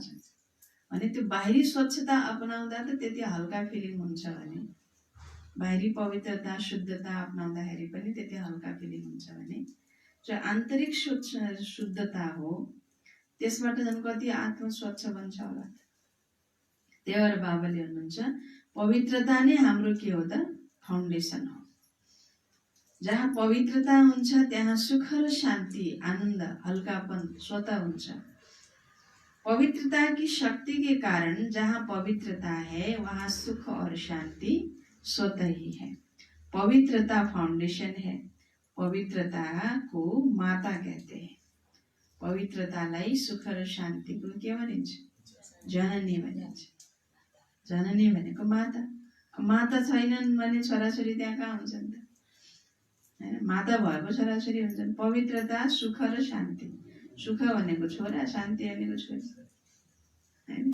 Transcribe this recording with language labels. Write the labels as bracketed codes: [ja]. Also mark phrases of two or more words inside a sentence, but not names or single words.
[ne] अनि त्यो बाहिरी स्वच्छता अपनाउँदा त त्यति हल्का फिलिङ हुन्छ भने बाहिरी पवित्रता शुद्धता अपनाउँदाखेरि पनि त्यति हल्का फिलिङ हुन्छ भने जो आन्तरिक शुद्धता हो त्यसबाट झन् कति आत्मा स्वच्छ बन्छ होला। त्यही भएर बाबाले भन्नुहुन्छ पवित्रता नै हाम्रो के हो त, फाउन्डेसन हो। जहाँ पवित्रता हुन्छ त्यहाँ सुख र शान्ति, आनन्द, हल्कापन स्वतः हुन्छ। [hi] पवित्रता की शक्ति के कारण जहाँ पवित्रता है वहाँ सुख और शांति स्वतः ही है। पवित्रता फाउंडेशन है। पवित्रता को माता कहते हैं। [ne] पवित्रतालाई सुख र शान्तिको के भनिन्छ, जननी भनिन्छ। जननी भनेको माता। माता छैनन् भने छोराछोरी त्यहाँ कहाँ हुन्छन् त हैन। माता भएको छोराछोरी हुन्छन्। पवित्रता सुख र शान्ति, सुख भनेको छोरा, शान्ति भनेको छोरी, होइन?